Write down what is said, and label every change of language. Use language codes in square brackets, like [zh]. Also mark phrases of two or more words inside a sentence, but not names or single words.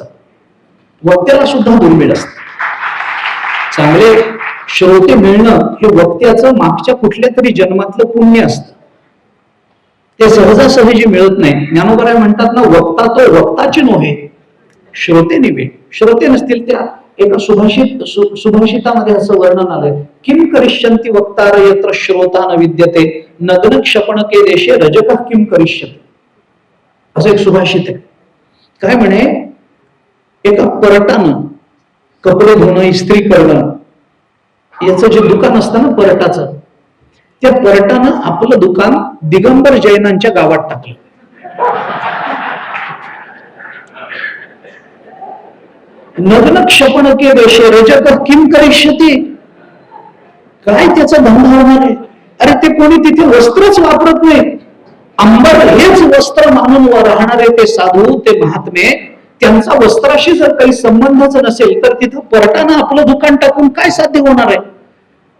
[mr] वक्त्याला सुद्धा दुर्मिळ असतं. चांगले श्रोते मिळणं हे वक्त्याचं मागच्या कुठल्या तरी जन्मातलं पुण्य असतं. ते सहजासहजी मिळत नाही. ज्ञानोबा म्हणतात ना, वक्ता तो वक्ताची नव्हे श्रोते निवे. श्रोते नसतील त्या एका सुभाषितामध्ये असं वर्णन आलंय, [sa] किम करिष्यन्ति वक्तार यत्र श्रोता न विद्यते नग्न क्षपणके देशे रजक किम करिष्यते. [mr] असं एक सुभाषित आहे. काय म्हणे, एका परटानं कपडे धुणं, इस्त्री करणं याचं जे दुकान असतं ना परटाचं, त्या परटानं आपलं दुकान दिगंबर जैनांच्या गावात टाकलं. [sa] नग्न क्षपणके देशे रजक किम करिष्यति. [mr] काय त्याचा धंदा होणार आहे. अरे ते कोणी तिथे वस्त्रच वापरत नाही. अंबर हेच वस्त्र मानून राहणारे ते साधू, ते महात्मे, त्यांचा वस्त्राशी जर काही संबंधच नसेल तर तिथं परटानं आपलं दुकान टाकून काय साध्य होणार आहे.